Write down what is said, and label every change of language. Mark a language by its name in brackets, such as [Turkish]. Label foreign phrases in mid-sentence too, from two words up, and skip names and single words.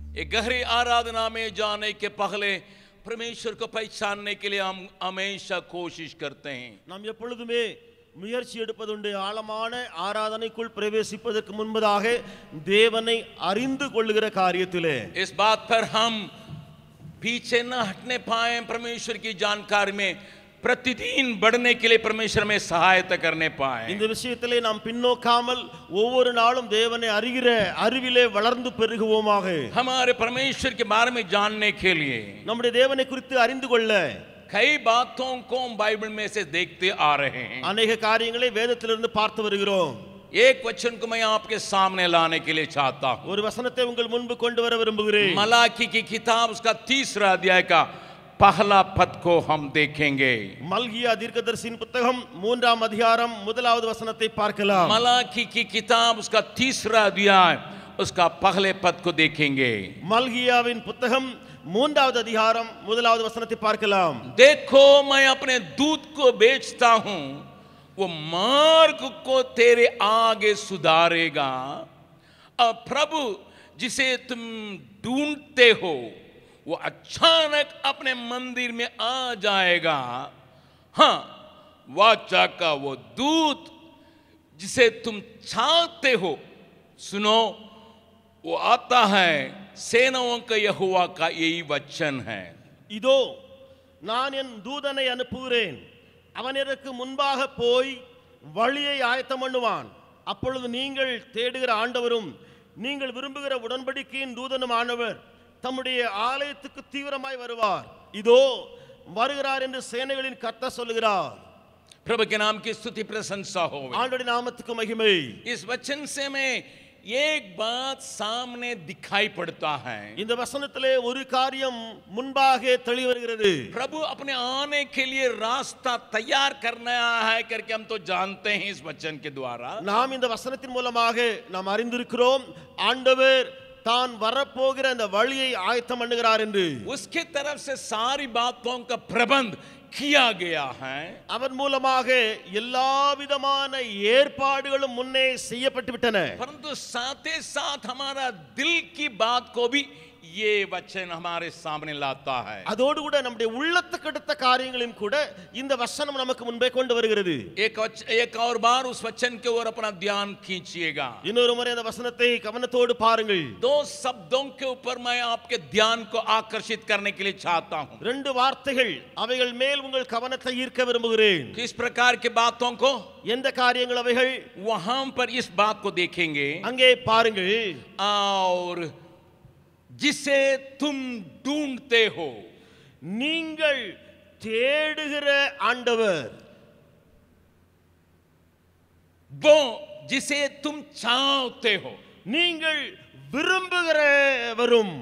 [Hindi] गहरी आराधना में जाने के पहले परमेश्वर को पहचानने के लिए हम हमेशा कोशिश करते हैं. [Tamil] நாம் எப்பொழுதுமே முயற்சி எடுப்பதுண்டு. ஆழமான ஆராதனைக்குள் பிரவேசிப்பதற்கு முன்பதாக தேவனை அறிந்து கொள்ளுகிற காரியத்திலே. [Hindi] इस बात पर हम पीछे न हटने पाए. परमेश्वर की जानकारी में प्रतिदिन बढ़ने के लिए परमेश्वर में सहायता करने पाए. [Tamil] இந்த விஷயத்திலே நாம் பின்னோக்காமல் ஒவ்வொரு நாளும் தேவனை அறிகிற அறிவிலே வளர்ந்து பெருகுவோமாக. [Hindi] हमारे परमेश्वर के बारे में जानने के लिए [Tamil] நம்முடைய தேவனை குறித்து அறிந்து கொள்ள [Hindi] कई बातों को हम बाइबल में से देखते आ रहे हैं. [Tamil] अनेक காரியங்களை வேதத்திலிருந்து பார்த்து வருகிறோம். [Hindi] एक वचन को मैं आपके सामने लाने के लिए चाहता हूं. [Tamil] ஒரு வசனத்தை உங்கள் முன்பு கொண்டு வர விரும்புகிறேன். [Hindi] मलाकी की किताब उसका 3 अध्याय का पहला पद को हम देखेंगे. [Tamil] மல்கியா தீர்க்கதரிசியின் புத்தகம் 3ஆம் அதிகாரம் முதலாவது வசனத்தை பார்க்கலாம். [Hindi] मलाकी की किताब उसका 3 अध्याय उसका पहले पद को देखेंगे. [Tamil] மல்கியாவின் புத்தகம் 3வது அதிகாரம் முதலாவது வசனத்தை பார்க்கலாம். [Hindi] देखो मैं अपने दूत को भेजता हूं, वो मार्ग को तेरे आगे सुधारेगा. और प्रभु जिसे तुम ढूंढते हो वो अचानक अपने मंदिर में आ जाएगा. हाँ, वाचा का वो दूत जिसे तुम चाहते हो, सुनो वो आता है. सेनाओं का यहोवा का यही वचन है. [Tamil] இதோ நான் என் தூதனை அனுப்புகிறேன், அவன் எனக்கு முன்பாக போய் வழியை ஆயத்தம் பண்ணுவான். அப்பொழுது நீங்கள் தேடுகிற ஆண்டவரும் நீங்கள் விரும்புகிற உடன்படிக்கையின் தூதனுமானவர் தம்முடைய ஆலயத்துக்கு தீவிரமாய் வருவார். இதோ வருகிறார் என்று சேனைகளின் கர்த்தர் சொல்லுகிறார். [Hindi] प्रभु के नाम की स्तुति प्रशंसा हो. [Tamil] ஆண்டவருடைய நாமத்துக்கு மகிமை. [Hindi] इस वचन से मैं एक बात सामने दिखाई पड़ता है. [Tamil] இந்த வசனத்திலே ஒரு காரியம் முன்பாக தெளி வருகிறது. [Hindi] प्रभु अपने आने के लिए रास्ता तैयार करना है करके हम तो जानते हैं इस वचन के द्वारा. [Tamil] நாம் இந்த வசனத்தின் மூலமாக நாம் அறிந்திருக்கிறோம் ஆண்டவர் தான் வரப்போகிற அந்த வழியை ஆயத்தம் பண்ணுகிறார் என்று. [Hindi] उसके तरफ से सारी बातों का प्रबंध किया गया है. [Tamil] அவன் மூலமாக எல்லா விதமான ஏற்பாடுகளும் முன்னே செய்யப்பட்டு விட்டன. [Hindi] परंतु साथ ही साथ हमारा दिल की बात को भी ये वचन हमारे सामने लाता है. [Tamil] அதோடு கூட நம்முடைய உள்ளத்துக்கு அடுத்த காரியங்களையும் கூட இந்த வசனம் நமக்கு முன்பே கொண்டு வருகிறது. [Hindi] एक और बार उस वचन के ओर अपना ध्यान खींचिएगा. [Tamil] இன்னொரு முறை அந்த வசனத்தை கவனத்தோடு பாருங்கள். [Hindi] 2 शब्दों के ऊपर मैं आपके ध्यान को आकर्षित करने के लिए चाहता हूं. [Tamil] 2 வார்த்தைகள் அவைகள் மேல் உங்கள் கவனத்தை ஈர்க்க விரும்புகிறேன். [Hindi] किस प्रकार के बातों को? [Tamil] எந்த காரியங்கள் अவைகள்? [Hindi] वहां पर इस बात को देखेंगे. [Tamil] அங்கே பாருங்கள். [Hindi] और जिसे तुम ढूंढते हो, [Tamil] நீங்கள் தேடுகிற ஆண்டவர், [Hindi] वो जिसे तुम चाहते हो. [Tamil] நீங்கள் விரும்புகிறவரும்.